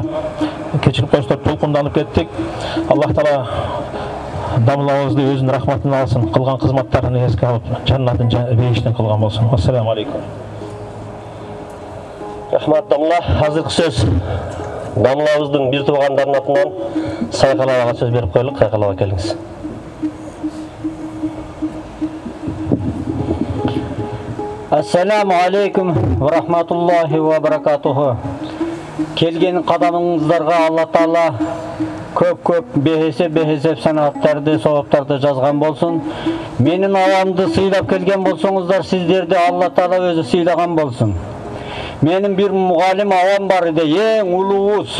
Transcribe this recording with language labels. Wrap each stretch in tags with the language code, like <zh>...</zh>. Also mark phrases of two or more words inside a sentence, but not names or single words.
<ky>Кечирип коюңуздар, толкунданып кеттик. Аллах Таала дамылабызды өзүнүн рахматын алсын, кылган кызматтарын эске алып, жаннатын бейиштен кылган болсун.</ky> <ar>السلام عليكم.</ar> <ky>Рахмат Дамла. Азыркы сөз дамлабыздын бир туугандарынын атынан Сайкалабага сөз берип коелук. Сайкалаба келиңиз.</ky> <ar>السلام عليكم ورحمة الله وبركاته.</ar> <ky>Келген кадамыңыздарга Алла Таала көп бехесеп санаттарды, сооптарды жазган болсун. Менин авамды сыйлап келген болсоңуздар, сиздерди Алла Таала өзү сыйлаган болсун. Менин бир мугалим авам бар эди, эң улуубуз.</ky>